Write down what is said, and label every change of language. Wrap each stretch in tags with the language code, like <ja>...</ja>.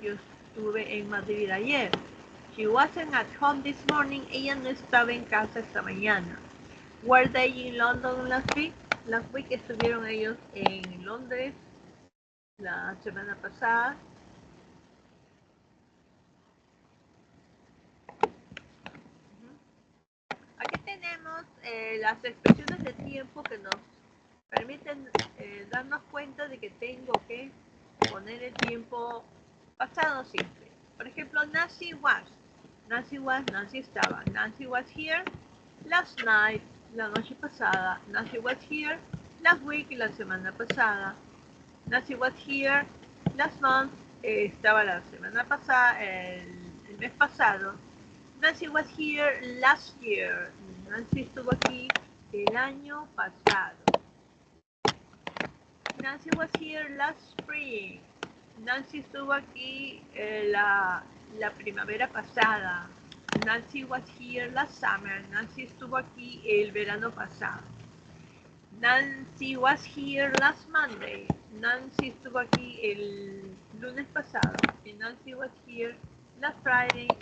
<es>Yo estuve en Madrid ayer.</es> <en>She wasn't at home this morning.</en> <es>Ella no estaba en casa esta mañana.</es> <en>Were they in London last week? Last week</en> <es>estuvieron ellos en Londres la semana pasada. Aquí tenemos las expresiones de tiempo que nos permiten darnos cuenta de que tengo que poner el tiempo pasado simple. Por ejemplo,</es> <en>Nancy was. Nancy was,</en> <es>Nancy estaba.</es> <en>Nancy was here last night,</en> <es>la noche pasada.</es> <en>Nancy was here last week,</en> <es>la semana pasada.</es> <en>Nancy was here last month,</en> <es>estaba la semana pasada, el mes pasado.</es> <en>Nancy was here last year.</en> <es>Nancy estuvo aquí el año pasado.</es> <en>Nancy was here last spring.</en> <es>Nancy estuvo aquí la primavera pasada.</es> <en>Nancy was here last summer. Nancy estuvo aquí el verano pasado. Nancy was here last Monday.</en> <es>Nancy estuvo aquí el lunes pasado.</es> <en>Y Nancy was here last Friday.</en>